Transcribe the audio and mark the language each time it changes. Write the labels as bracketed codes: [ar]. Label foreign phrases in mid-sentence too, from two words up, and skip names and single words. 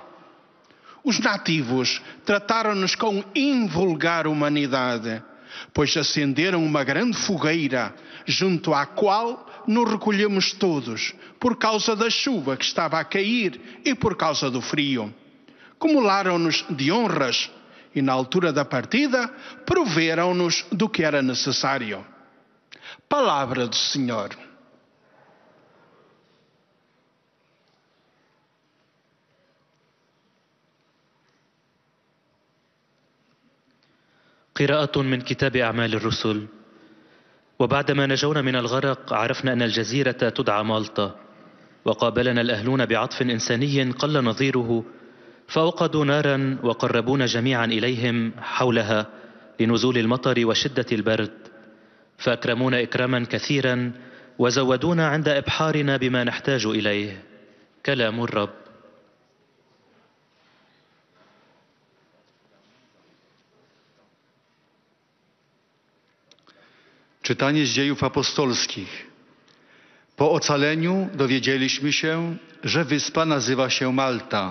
[pt] Os nativos trataram-nos com invulgar humanidade, pois acenderam uma grande fogueira, junto à qual nos recolhemos todos, por causa da chuva que estava a cair e por causa do frio. Cumularam-nos de honras e, na altura da partida, proveram-nos do que era necessário. Palavra do Senhor. [ar] قراءة من كتاب أعمال الرسل. وبعدما نجونا من الغرق عرفنا أن الجزيرة تدعى مالطا، وقابلنا الأهلون بعطف إنساني قل نظيره، فأوقدوا نارا وقربونا جميعا إليهم حولها لنزول المطر وشدة البرد، فأكرمونا إكراما كثيرا وزودونا عند إبحارنا بما نحتاج إليه. كلام الرب. [pl] Czytanie z Dziejów Apostolskich. Po ocaleniu dowiedzieliśmy się, że wyspa nazywa się Malta.